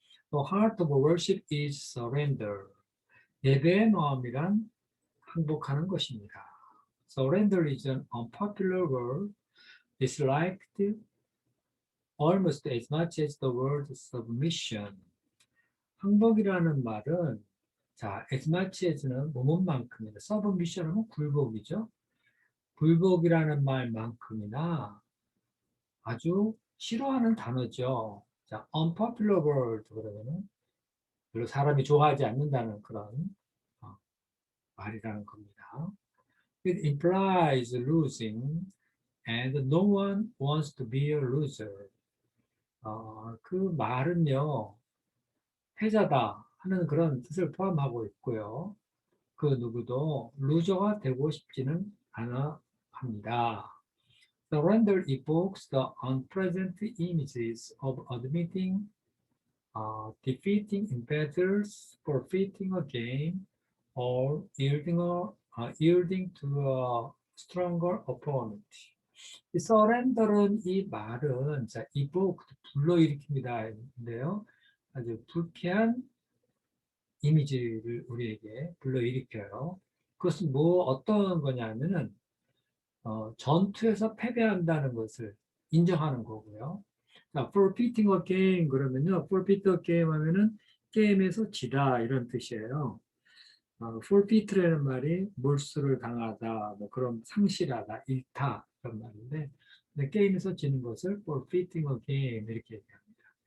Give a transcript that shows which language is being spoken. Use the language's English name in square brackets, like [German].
[English] The heart of worship is surrender. [Korean] 예배의 마음이란 항복하는 것입니다. [English] Surrender is an unpopular word. It's liked almost as much as the word submission. [Korean] 항복이라는 말은 자, [English] as much as [Korean] 는 뭐뭐만큼이다. submission은 굴복이죠. 굴복이라는 말만큼이나 아주 싫어하는 단어죠. 자, [English] unpopular word [Korean] 그러면은 별로 사람이 좋아하지 않는다는 그런 말이라는 겁니다. [English] It implies losing and no one wants to be a loser. [Korean] 그 말은요, 패자다 하는 그런 뜻을 포함하고 있고요. 그 누구도 루저가 되고 싶지는 않아 합니다. [English] Surrender evokes the unpleasant images of admitting, defeating in battles, forfeiting a game, or yielding to a stronger opponent. [Korean] 이 surrender은 이 말은 자, evoke 불러일으킵니다인데요. 아주 불쾌한 이미지를 우리에게 불러일으켜요. 그것은 어떤 거냐면은 전투에서 패배한다는 것을 인정하는 거고요. [English] 자, forfeiting a game [Korean] 그러면요. [English] forfeit a game [Korean] 하면은 게임에서 지다 이런 뜻이에요. forfeit라는 말이 몰수를 당하다, 뭐 그런 상실하다, 잃다 그런 말인데 근데 게임에서 지는 것을 [English] forfeiting a game [Korean] 이렇게 얘기합니다.